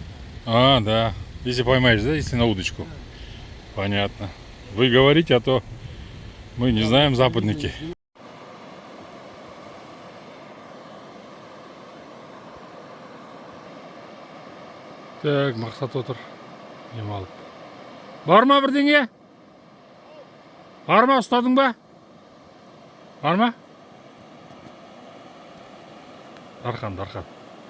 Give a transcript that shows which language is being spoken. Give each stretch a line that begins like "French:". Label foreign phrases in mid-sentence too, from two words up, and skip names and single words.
Russian: А, да. Если поймаешь, да, если на удочку. Понятно. Вы говорите, а то мы не знаем, западники. Так,
Kazakh: мақсат отыр. Ем алып. Бар ма бірдеңе? Бар ма, ұстадың ба? Бар ма? Дархан.